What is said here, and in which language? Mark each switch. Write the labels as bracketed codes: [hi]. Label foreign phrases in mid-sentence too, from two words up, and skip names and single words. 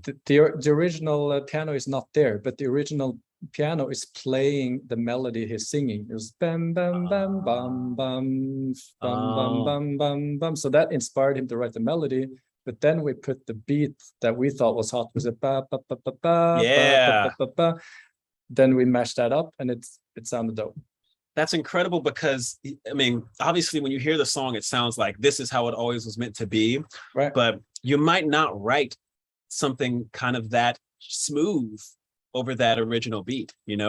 [en] The original piano is not there, but the original piano is playing the melody he's singing. It was bam bam bam bam bam bam bam bam bam bam. So that inspired him to write the melody. But then we put the beat that we thought was hot, was a ba ba ba ba ba, yeah. Ba, ba, ba, ba. Then we mashed that up, and it sounded dope. That's incredible because, I mean, obviously when you hear the song, it sounds like this is how it always was meant to be, right? But you might not write something kind of that smooth over that original beat, you know?